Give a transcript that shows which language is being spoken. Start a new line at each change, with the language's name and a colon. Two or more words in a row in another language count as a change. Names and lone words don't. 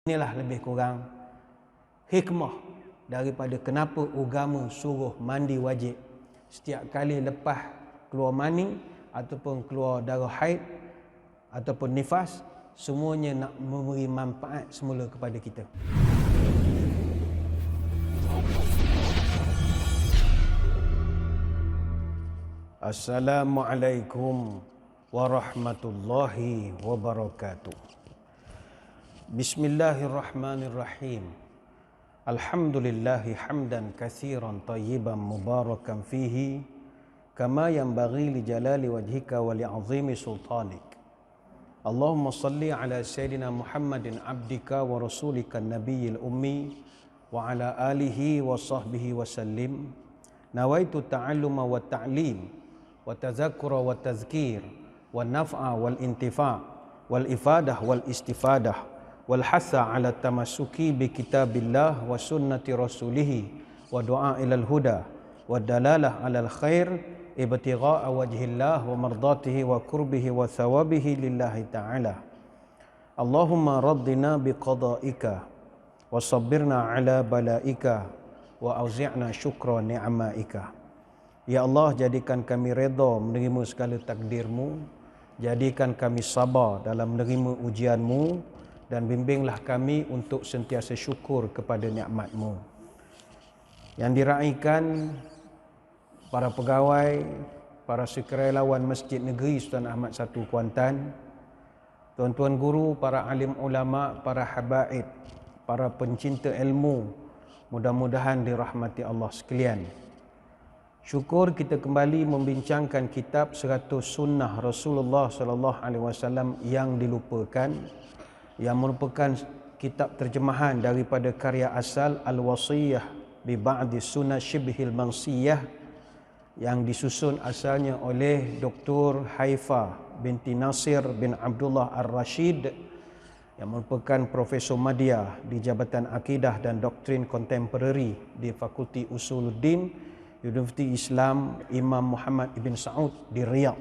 Malay: Inilah lebih kurang hikmah daripada kenapa agama suruh mandi wajib setiap kali lepas keluar mani ataupun keluar darah haid ataupun nifas, semuanya nak memberi manfaat semula kepada kita.
Arabic: السلام عليكم ورحمة الله وبركاته. بسم الله الرحمن الرحيم. الحمد لله حمدا كثيرا طيبا مباركا فيه كما ينبغي لجلال وجهك ولعظيم سلطانك. اللهم صل على سيدنا محمد عبدك ورسولك النبي الأمي وعلى آله وصحبه وسلم. نويت التعلم والتعليم والتذكر والتذكير والنفع والانتفاع والإفادة والاستفادة والحث على التمسك بكتاب الله وسنة رسوله والدعاء إلى الهدى والدلالة على الخير ابتغاء وجه الله ومرضاته وقربه وثوابه لله تعالى. اللهم رضنا بقضائك وصبرنا على بلائك وأوزعنا شكر نعمائك.
Malay: Ya Allah, jadikan kami redha menerima segala takdirmu, jadikan kami sabar dalam menerima ujianmu, dan bimbinglah kami untuk sentiasa syukur kepada nikmat-Mu. Yang diraikan para pegawai, para sukarelawan Masjid Negeri Sultan Ahmad I Kuantan, tuan-tuan guru, para alim ulama, para habaib, para pencinta ilmu, mudah-mudahan dirahmati Allah sekalian. Syukur kita kembali membincangkan kitab 100 sunnah Rasulullah SAW yang dilupakan, yang merupakan kitab terjemahan daripada karya asal Al-Wasiyah bi Ba'di Sunnah Shibhil Mansiyah yang disusun asalnya oleh Dr. Haifa binti Nasir bin Abdullah Ar-Rashid yang merupakan Profesor Madya di Jabatan Akidah dan Doktrin Kontemporari di Fakulti Usuluddin Universiti Islam Imam Muhammad Ibn Saud di Riyadh.